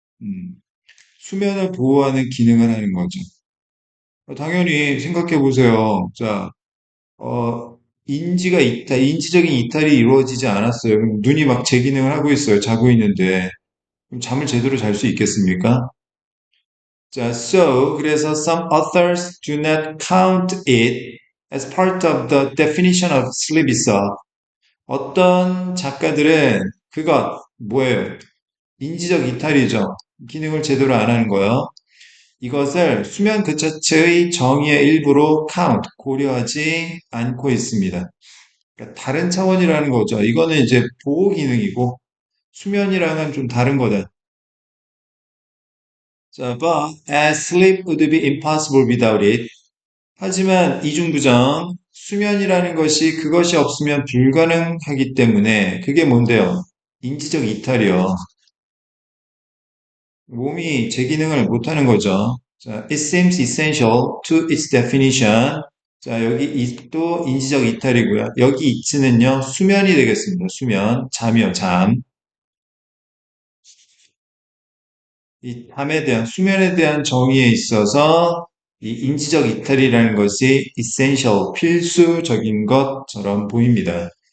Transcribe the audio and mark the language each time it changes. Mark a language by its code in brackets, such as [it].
[ko] 음, 수면을 보호하는 기능을 하는 거죠. 당연히 생각해 보세요. 자, 인지적인 이탈이 이루어지지 않았어요. 그럼 눈이 막 제 기능을 하고 있어요. 자고 있는데. 그럼 잠을 제대로 잘 수 있겠습니까? 자, 그래서 [en] some authors do not count it as part of the definition of sleep itself. [ko] 어떤 작가들은 뭐예요? 인지적 이탈이죠. 기능을 제대로 안 하는 거요. 이것을 수면 그 자체의 정의의 일부로 고려하지 않고 있습니다. 그러니까 다른 차원이라는 거죠. 이거는 이제 보호 기능이고 수면이랑은 좀 다른 거다. [en] 자, but as sleep would be impossible without it. [ko] 하지만 이중부정, 수면이라는 것이 그것이 없으면 불가능하기 때문에 그게 뭔데요? 인지적 이탈이요. 몸이 제 기능을 못하는 거죠. [en] 자, it seems essential to its definition. [ko] 자, 여기 it도 인지적 이탈이고요. 여기 it는요, 수면이 되겠습니다. 수면, 잠이요, 잠. 이 잠에 대한, 수면에 대한 정의에 있어서 이 인지적 이탈이라는 것이 essential, 필수적인 것처럼 보입니다.